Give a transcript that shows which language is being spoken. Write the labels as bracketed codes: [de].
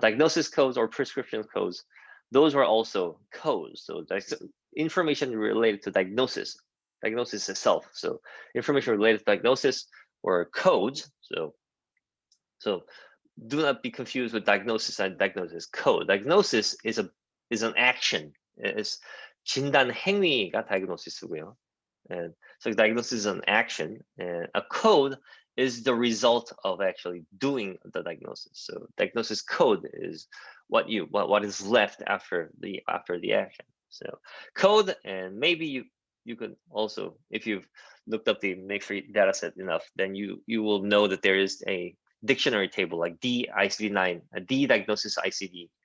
[en] Diagnosis codes or prescription codes, those were also codes. So information related to diagnosis itself. So information related to diagnosis or codes. So do not be confused with diagnosis and diagnosis code. Diagnosis is an action. It's [ko] 진단 행위가 diagnosis고요. [en] And so diagnosis is an action, and a code is the result of actually doing the diagnosis. So diagnosis code is what is left after the action. So code, and maybe you could also, if you've looked up the Make3 dataset enough, then you will know that there is a dictionary table like D ICD-9, a D diagnosis ICD.